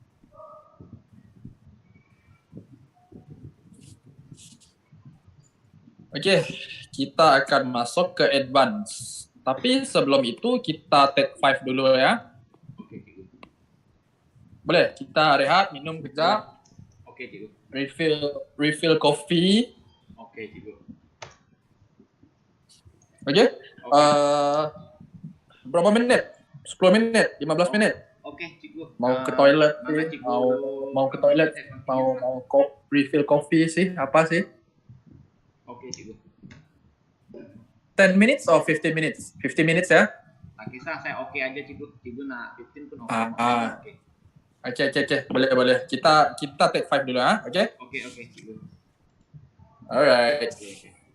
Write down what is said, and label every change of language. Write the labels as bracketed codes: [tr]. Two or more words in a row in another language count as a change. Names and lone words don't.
[id] Oke, kita akan masuk ke advance. Tapi sebelum itu kita [en] take 5 [id] dulu ya. [ms] Oke cikgu. Boleh, kita rehat, minum kejap. Oke cikgu. [en] Refill coffee. [ms] Oke cikgu. [id] Oke? Berapa menit? 10 menit? 15 menit? [ms] Oke cikgu. [id] Mau ke toilet mana sih? [ms] cikgu? [id] Mau ke toilet? Mau [en] refill coffee [id] sih? Apa sih? [ms] Oke cikgu. [en] 10 minutes or 15 minutes? 15 minutes ya? [ms] Tak kisah, saya oke aja cikgu. Cikgu nak 15 pun oke. [id] Oke. Boleh. Kita [en] take 5 [id] dulu ya, oke? [ms] Oke cikgu. [en] Alright. [id] Oke.